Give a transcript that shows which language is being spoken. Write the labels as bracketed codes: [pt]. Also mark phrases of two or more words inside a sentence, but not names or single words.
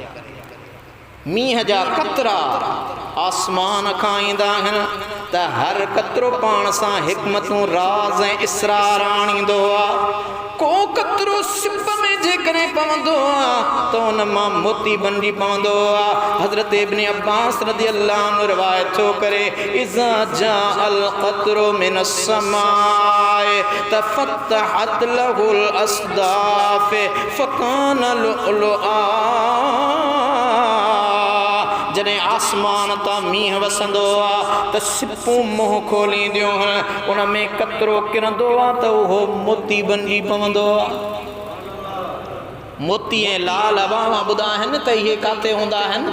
[sd] मींहं जा कतरा आसमान खां ईंदा आहिनि त हर कतरो पाण सां हिकमतूं, राज़ ऐं इसरार आणींदो आहे। को कतरो सिप में जेकरे पवंदो तो उन मां मोती बंदी पवंदो। [ar] हजरत इब्न अब्बास رضي الله عنه [sd] रिवायत थो करे [ar] إذا جاء القطر من السماء تفتحت له الأصداف فكان لؤلؤا. [sd] जॾहिं आसमान तां मींहुं वसंदो आहे त सिपूं मुंहुं खोलींदियूं आहिनि, उन में कतरो किरंदो आहे त उहो मोती बणिजी पवंदो आहे। मोती ऐं लाल अवामा ॿुधाइनि त इहे किथे हूंदा आहिनि?